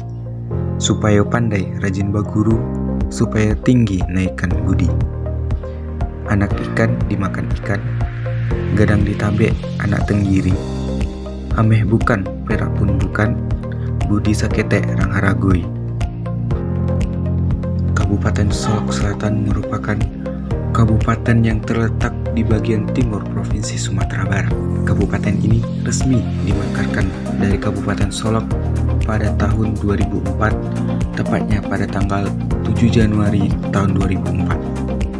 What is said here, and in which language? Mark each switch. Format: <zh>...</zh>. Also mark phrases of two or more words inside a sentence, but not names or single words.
<min>Supaya pandai rajin baguru, supaya tinggi naikkan budi. Anak ikan dimakan ikan, gadang ditabek anak tenggiri. Ameh bukan, perak pun bukan, budi saketek rang haragoi.</min> <id>Kabupaten Solok Selatan merupakan kabupaten yang terletak di bagian timur Provinsi Sumatera Barat. Kabupaten ini resmi dimekarkan dari Kabupaten Solok pada tahun 2004, tepatnya pada tanggal 7 Januari tahun 2004.</id>